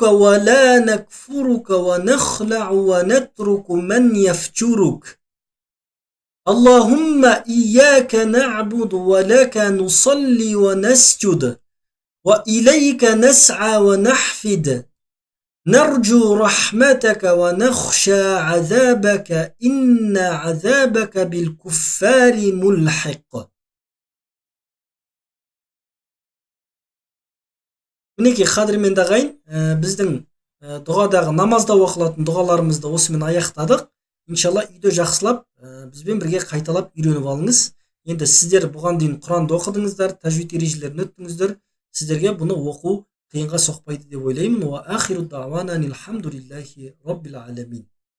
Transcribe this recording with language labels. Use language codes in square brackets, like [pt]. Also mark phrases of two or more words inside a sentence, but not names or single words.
[ar] ولا نكفرك ونخلع ونترك من يفجرك اللهم إياك نعبد ولك نصلي ونسجد وإليك نسعى ونحفد نرجو رحمتك ونخشى عذابك إن عذابك بالكفار ملحق. [kk] Мінекей қадірменді ағайын, біздің дұғадағы намазда оқылатын дұғаларымызды осымен аяқтадық. Иншалла үйде жақсылап бізбен бірге қайталап үйреніп алыңыз. Енді сіздер бұған дейін Құранды оқыдыңыздар, тәжвид ережелерін өттіңіздер. Сіздерге бұны оқу қиынға соқпайды деп ойлаймын. [ar] وآخر دعوانا الحمد لله رب العالمين.